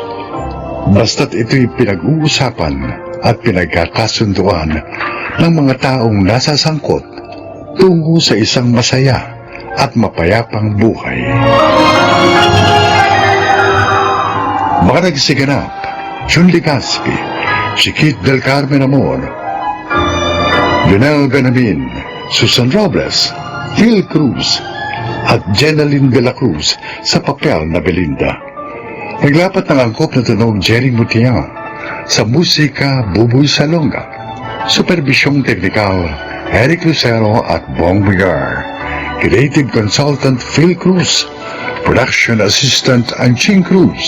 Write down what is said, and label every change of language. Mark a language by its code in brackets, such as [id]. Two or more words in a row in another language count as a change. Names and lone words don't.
[tl] Basta't ito'y pinag-uusapan at pinagkakasunduan ng mga taong nasasangkot tungo sa isang masaya at mapayapang buhay. Mga nagsiganap, Jun Ligaspi, Chiquit del Carmen Amor, Lionel Benamin, Susan Robles, Phil Cruz, at Jenaline de la Cruz sa papel na Belinda. Naglapat ng angkop na tunog Jerry Mutiang, sa musika Buboy Salonga, superbisyong teknikal Eric Lucero at Bong Bigar, [en] creative consultant [tl] Phil Cruz, [en] production assistant [tl] Anching Cruz.